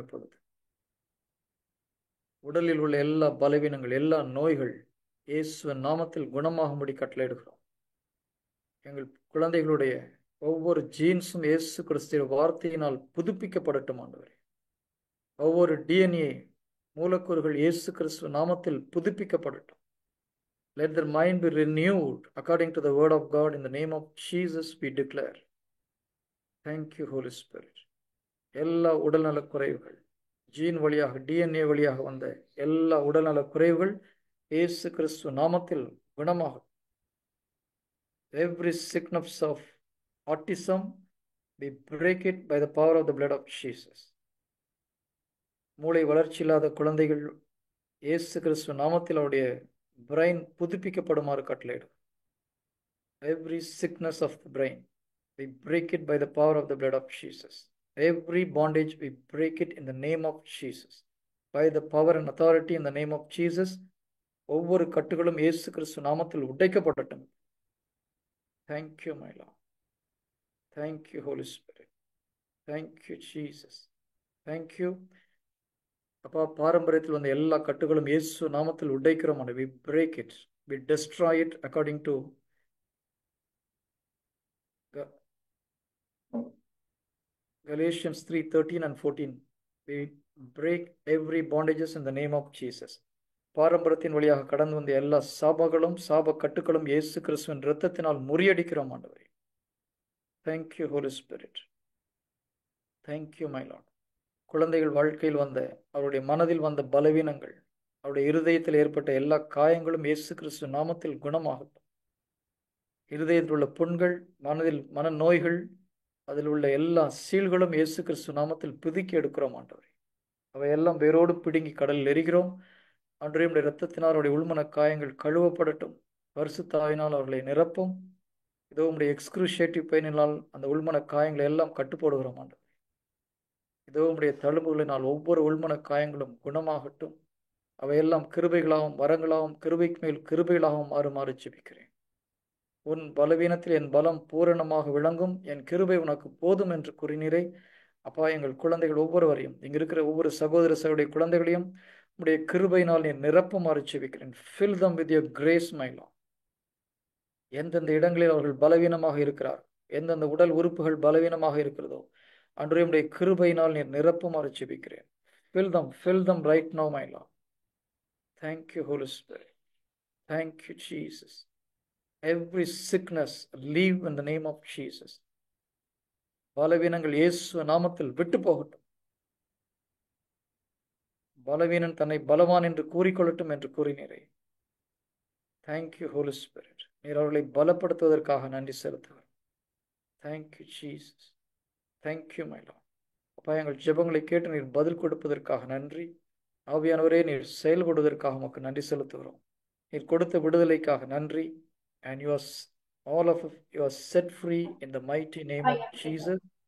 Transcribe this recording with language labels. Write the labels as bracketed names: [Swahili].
[Tamil] இப்பொழுது உடலில் உள்ள எல்லா பலவீனங்கள், எல்லா நோய்கள் இயேசுவ நாமத்தில் குணமாகும்படி கட்டளையிடுகிறோம். எங்கள் குழந்தைகளுடைய ஒவ்வொரு ஜீன்ஸும் இயேசு கிறிஸ்துவ வார்த்தையினால் புதுப்பிக்கப்படட்டும். ஆண்டவரே, ஒவ்வொரு டிஎன்ஏ மூலக்கூறுகள் இயேசு கிறிஸ்துவ நாமத்தில் புதுப்பிக்கப்படட்டும். [English] Let their mind be renewed according to the word of God. In the name of Jesus we declare. Thank you, Holy Spirit. [Tamil] எல்லா உடல்நல குறைவுகள், ஜீன் வழியாக டிஎன்ஏ வழியாக வந்த எல்லா உடல்நல குறைவுகள் இயேசு கிறிஸ்துவ நாமத்தில் குணமாகும். [English] Every sickness of autism, we break it by the power of the blood of Jesus. [Tamil] மூளை வளர்ச்சி இல்லாத குழந்தைகள் இயேசு கிறிஸ்துவ நாமத்தில் அவருடைய பிரெயின் புதுப்பிக்கப்படுமாறு கட்டளையிடும். [English] Every sickness of the brain, we break it by the power of the blood of Jesus. Every bondage, we break it in the name of Jesus. By the power and authority in the name of Jesus, [Tamil] ஒவ்வொரு கட்டுகளும் இயேசு கிறிஸ்து நாமத்தில் உடைக்கப்படட்டும். [English] Thank you, my Lord. Thank you, Holy Spirit. Thank you, Jesus. Thank you. [Tamil] அப்பா, பாரம்பரியத்தில் வந்த எல்லா கட்டுகளும் இயேசு நாமத்தில் உடைக்கிறோம். [English] We break it. We destroy it according to Galatians 3:13 and 14. We break every bondages in the name of Jesus. [Tamil] பாரம்பரியத்தின் வழியாக கடந்து வந்த எல்லா சாபங்களும் சாப கட்டுகளும் இயேசு கிறிஸ்துவின் இரத்தத்தினால் முறியடிக்கிறோம். [English] ஆண்டவரே, Thank you, Holy Spirit. Thank you, my Lord. [Tamil] குழந்தைகள் வாழ்க்கையில் வந்த அவருடைய மனதில் வந்த பலவீனங்கள், அவருடைய இருதயத்தில் ஏற்பட்ட எல்லா காயங்களும் இயேசு கிறிஸ்து நாமத்தில் குணமாகட்டும். இருதயத்தில் உள்ள புண்கள், மன நோய்கள், அதில் உள்ள எல்லா சீல்களும் இயேசு கிறிஸ்து நாமத்தில் பிதுக்கி எடுக்கிறோம் ஆண்டவரே. அவையெல்லாம் வேரோடு பிடுங்கி கடலில் எரிகிறோம் ஆண்டவரே. உடைய இரத்தத்தினால் அவருடைய உள்மன காயங்கள் கழுவப்படட்டும். பரிசுத்தாவினால் அவர்களை நிரப்பும். இதோ உடைய எக்ஸ்க்ரூஷியேட்டிவ் பெயினினால் அந்த உள்மன காயங்களை எல்லாம் கட்டுப்போடுகிறோம் ஆண்டவரே. இதோ உடைய தழும்புகளினால் ஒவ்வொரு உள்மன காயங்களும் குணமாகட்டும். அவையெல்லாம் கிருபைகளாகவும் வரங்களாகவும் கிருபைக்கு மேல் கிருபைகளாகவும் மாறுமாறு ஜெபிக்கிறேன். உன் பலவீனத்தில் என் பலம் பூரணமாக விளங்கும், என் கிருபை உனக்கு போதும் என்று கூறினீரே. அப்பா, எங்கள் குழந்தைகள் ஒவ்வொருவரையும், இங்க இருக்கிற ஒவ்வொரு சகோதர சகோதரிய குழந்தைகளையும் உடைய கிருபையினால் நீ நிரப்புமாறு ஜெபிக்கிறேன். [English] Fill them with your grace, my Lord. [Tamil] எந்தெந்த இடங்களில் அவர்கள் பலவீனமாக இருக்கிறார், எந்தெந்த உடல் உறுப்புகள் பலவீனமாக இருக்கிறதோ அன்றைய உடைய கிருபையினால் நீ நிரப்புமாறு ஜெபிக்கிறேன். [English] Fill them right now, my Lord. Thank you, Holy Spirit. Thank you, Jesus. Every sickness leave in the name of Jesus. [Tamil] பலவீனங்கள் இயேசு நாமத்தில் விட்டு போகட்டும். பலவீனன் தன்னை பலவான் என்று கூறிக்கொள்ளட்டும் என்று கூறினீரே. [English] Thank you Holy Spirit. [Tamil] நீர் அவர்களை பலப்படுத்துவதற்காக நன்றி செலுத்துகிறோம். [English] Thank you Jesus. Thank you my Lord. [Tamil] அப்பா, எங்கள் ஜெபங்களை கேட்டு நீர் பதில் கொடுப்பதற்காக நன்றி. ஆவியானவரே, நீர் செயல்படுவதற்காக உமக்கு நன்றி செலுத்துகிறோம். நீர் கொடுத்த விடுதலைக்காக நன்றி. [English] And all of you are set free in the mighty name of Jesus.